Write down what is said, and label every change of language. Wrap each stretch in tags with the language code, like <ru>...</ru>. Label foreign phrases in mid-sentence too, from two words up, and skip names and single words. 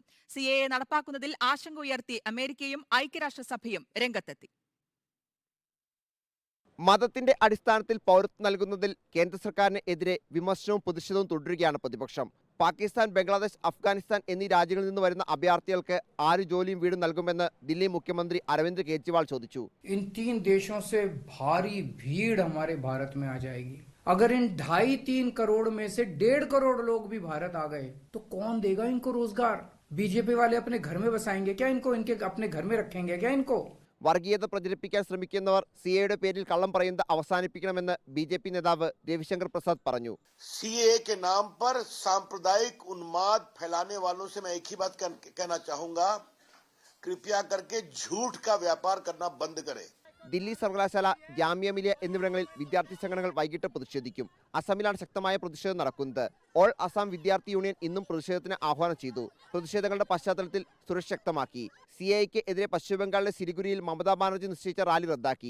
<ml>സിഎഎ നടപ്പാക്കുന്നതിൽ ആശങ്ക ഉയർത്തി അമേരിക്കയും ഐക്യരാഷ്ട്രസഭയും രംഗത്തെത്തി. മതത്തിന്റെ അടിസ്ഥാനത്തിൽ പൗരത്വം നൽകുന്നതിൽ കേന്ദ്ര സർക്കാരിന് എതിരെ വിമർശനവും പ്രതിഷേധവും തുടരുകയാണ് പ്രതിപക്ഷം. പാകിസ്ഥാൻ, ബംഗ്ലാദേശ്, അഫ്ഗാനിസ്ഥാൻ എന്നീ രാജ്യങ്ങളിൽ നിന്ന് വരുന്ന അഭയാർത്ഥികൾക്ക് ആര് ജോലിയും വീടും നൽകുമെന്ന് ദില്ലി മുഖ്യമന്ത്രി അരവിന്ദ് കെജ്രിവാൾ ചോദിച്ചു.</ml> <hi>इन 3 देशों से भारी भीड़ हमारे भारत में आ जाएगी. अगर इन 2.5-3 करोड़ में से 1.5 करोड़ लोग भी भारत आ गए तो कौन देगा इनको रोजगार? बीजेपी वाले अपने घर में बसाएंगे क्या इनको? इनके अपने घर में रखेंगे क्या इनको?</hi> <ml>വർഗീയത പ്രചരിപ്പിക്കാൻ ശ്രമിക്കുന്നവർ സിഎയുടെ പേരിൽ കള്ളം പറയുന്നത് അവസാനിപ്പിക്കണമെന്ന് ബിജെപി നേതാവ് രവിശങ്കർ പ്രസാദ് പറഞ്ഞു.</ml> <hi>सीएए के नाम पर सांप्रदायिक उन्माद फैलाने वालों से मैं एक ही बात कहना चाहूंगा, कृपया करके झूठ का व्यापार करना बंद करें.</hi> <ml>ദില്ലി സർവകലാശാല, ജാമിയ മിലിയ എന്നിവിടങ്ങളിൽ വിദ്യാർത്ഥി സംഘടനകൾ വൈകിട്ട് പ്രതിഷേധിക്കും. അസമിലാണ് ശക്തമായ പ്രതിഷേധം നടക്കുന്നത്. ഓൾ അസം വിദ്യാർത്ഥി യൂണിയൻ ഇന്നും പ്രതിഷേധത്തിന് ആഹ്വാനം ചെയ്തു. പ്രതിഷേധങ്ങളുടെ പശ്ചാത്തലത്തിൽ സുരക്ഷ ശക്തമാക്കി. സിഎഎക്ക് എതിരെ പശ്ചിമബംഗാളിലെ സിലിഗുരിയിൽ മമതാ ബാനർജി നിശ്ചയിച്ച റാലി റദ്ദാക്കി.</ml>